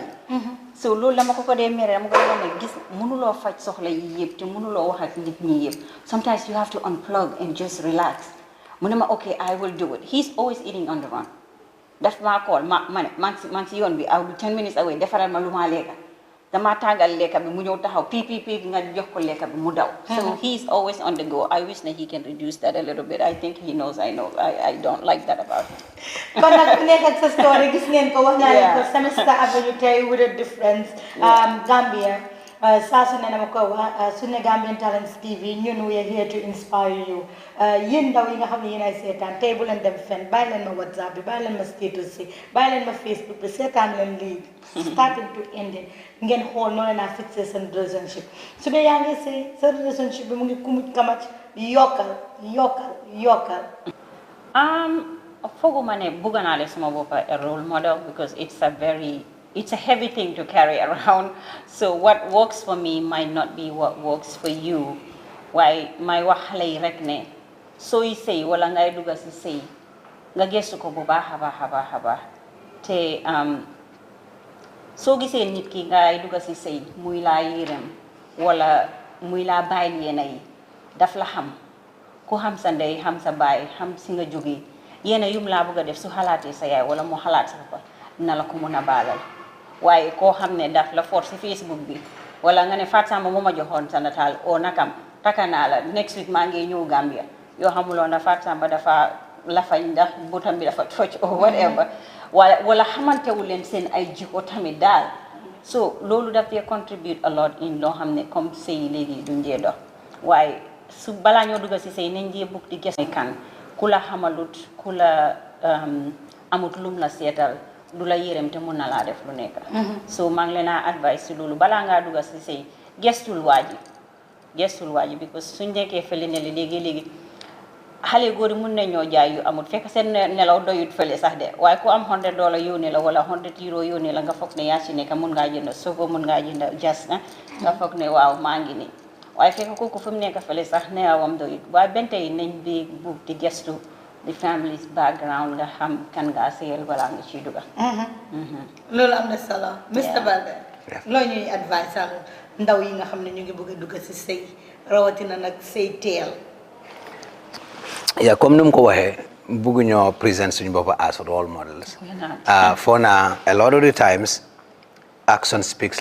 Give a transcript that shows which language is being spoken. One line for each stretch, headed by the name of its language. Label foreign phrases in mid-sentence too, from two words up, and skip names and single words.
Wolof: So loolu dama ko dee mere dama ko dee ne gis mënuloo faj soxla yi yëpp te mënuloo wax ak nit ñi yëpp.
English: Sometimes you have to unplug and just relax.
Wolof: Mu ne ma okay,
English: I will do it. He's always eating on the run.
Wolof: Daf maa call ma ne maa ngi si yoon bi
English: I will be 10 minutes away
Wolof: defaral ma lu maa lekka. Dama tàngal lekka bi mu ñëw taxaw pii nga jox ko lekka bi mu daw.
English: So he's always on the go. I wish that he can reduce that a little bit. I think he knows I know. I don't like that about him.
Wolof: kon nag nekk ak sa story gis ngeen ko wax naa leen ko Semester Avenue tey
English: with a difference
Wolof: Gambia saa su ne ma ko wax su ne Gambian Talents TV ñun
English: we are here to inspire you
Wolof: yéen ndaw yi nga xam ne yéen ay seetaan tey bu leen dem fenn bàyyi leen ma WhatsApp bi bàyyi leen ma status si bàyyi leen ma Facebook bi seetaan leen lii
English: starting to ending
Wolof: ngeen xool noonu naa fixé seen relationship su dee yaa ngi si sa relationship bi mu ngi kumuj kamaj yokkal foguma ne bëgg naa leen sama bopp a
English: role model because it's a heavy thing to carry around. So what works for me might not be what works for you.
Wolof: Why my wax xale yi rek ne sooy sëy wala ngay dugga si sëy nga gëstu ko bu baax a baax te soo gisee nit ki ngay dugga si sëy muy laa yërëm wala muy laa bàyyil yéena yi daf la xam ku xam sa ndey xam sa baay xam si nga jógee yéena yum laa bëgg a def su xalaatee sa yaay wala mu xalaat sa papa dina la ko mun a baalal waaye koo xam ne daf la force si Facebook bi wala nga ne Fatou Samba moo ma joxoon sa nataal o nakam taka naa la
English: next week
Wolof: maa ngi ñëw Gambia yoo xamuloon na Fatou Samba dafa lafañ ndax butam bi dafa toj
English: or whatever
Wolof: wala xamantewu leen seen ay jikko tamit daal so loolu daf dee
English: contribute a lot in
Wolof: loo xam ne comme sëy léegi duñ dee dox waaye su balaa ñoo dugg si sëy nañ dee bugg di gis kan ku la xamalut ku la amut lum la seetal du la yërëm te mun na laa def lu nekk so maa ngi leen a advice si loolu balaa ngaa dugg si sëy gestul waaji because suñ nekkee fële ne léegi xale góor yi mun nañoo jaay yu amut fekk seen nelaw doyut fële sax de waaye ku am $100 yónnee la wala €100 yónnee la nga foog ne yaa ci nekk mun ngaa jënd soko mun ngaa jënd jas na nga foog ne waaw maa ngi nii waaye fekk kooku fu mu nekk fële sax nelawam doyut waaye bente yi nañ bi bug di gestu
English: the family's background
Wolof: nga xam kan ngaa seyal balaa nga ciy duga loolu am na solo Mr. Baldeh loo ñuy advice am ndaw yi nga xam ne ñu ngi bëgg a dugg si sëy rawatina nag sëy teel comme ni mu ko waxee bëgg ñoo
English: present
Wolof: suñu bopp
English: as role models for now a lot of the times action speaks